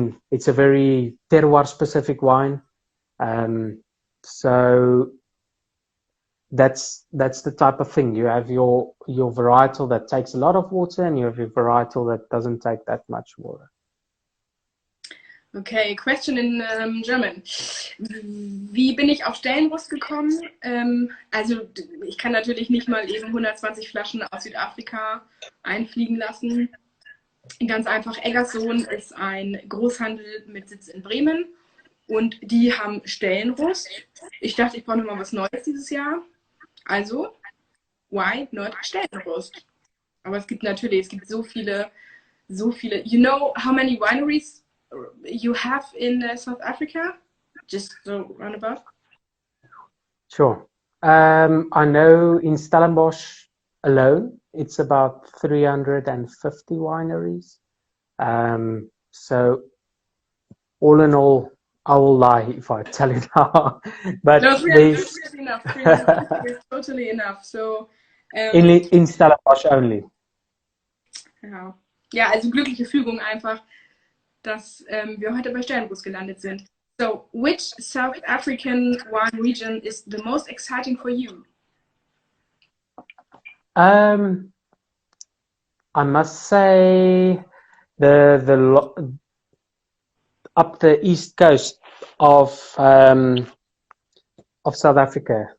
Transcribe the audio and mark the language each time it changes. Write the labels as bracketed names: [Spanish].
[English] It's a very terroir specific wine. So that's the type of thing. You have your varietal that takes a lot of water, and you have your varietal that doesn't take that much water. Okay, question in German. [German] Wie bin ich auf Stellenrust gekommen? Also ich kann natürlich nicht mal eben 120 Flaschen aus Südafrika einfliegen lassen. Ganz einfach, Eggersohn ist ein Großhandel mit Sitz in Bremen und die haben Stellenrust. Ich dachte, ich brauche nochmal was Neues dieses Jahr. Also, [English] why not [German] Stellenrust? Aber es gibt so viele. [English] You know how many wineries you have in South Africa? Just so roundabout. Sure. I know in Stellenbosch alone, it's about 350 wineries. So all in all, I will lie if I tell you now. But No, 300 is enough. 350 is totally enough. So, in Stellenbosch only. [German] Ja, also glückliche Fügung einfach, dass wir heute bei Stellenrust gelandet sind. [English] So, which South African wine region is the most exciting for you? I must say the up the east coast of South Africa.